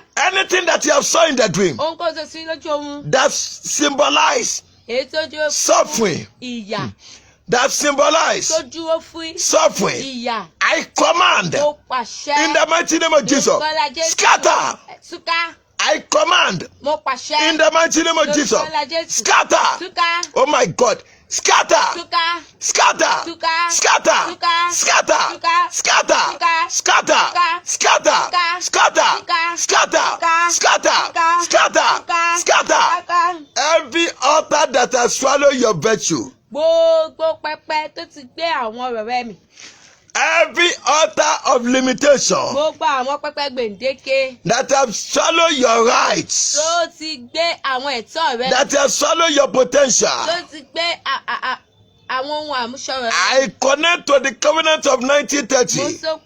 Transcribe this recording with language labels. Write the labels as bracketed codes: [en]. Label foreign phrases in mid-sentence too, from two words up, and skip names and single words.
[en] Anything that you have saw in the dream that symbolize suffering, that symbolize suffering, I command in the mighty name of Jesus, scatter. I command in the mighty name of Jesus, scatter. Oh my God, scatter. Scatter. Scatter. Scatter. Scatter. Scatter. Scatter. Scatter. Scatter. Scatter. Scatter. Scatter. Every altar that has swallowed your virtue. Every altar of limitation that have swallowed your rights, that have swallowed your potential, I connect to the covenant of 1930.